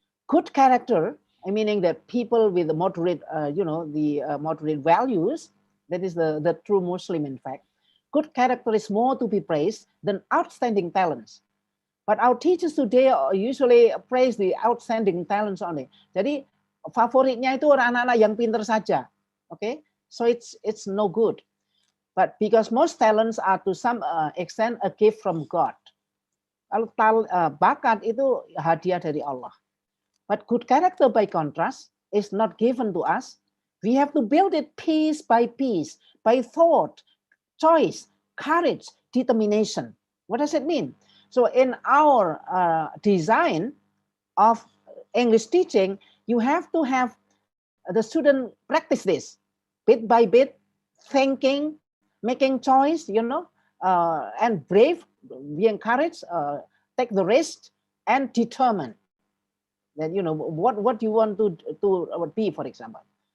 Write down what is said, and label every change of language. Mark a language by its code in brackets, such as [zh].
[en] Good character, meaning that people with the moderate, moderate values, that is the true Muslim, in fact. Good character is more to be praised than outstanding talents. But our teachers today usually praise the outstanding talents only. [id] Jadi favoritnya itu anak-anak yang pintar saja. [en] Okay, so it's no good. But because most talents are to some extent a gift from God. [id] Kalau bakat itu hadiah dari Allah. [en] But good character, by contrast, is not given to us. We have to build it piece by piece, by thought, choice, courage, determination. What does it mean? So in our design of English teaching, you have to have the student practice this bit by bit, thinking, making choice, and brave, be encouraged, take the risk, and determine that what you want to be, for example.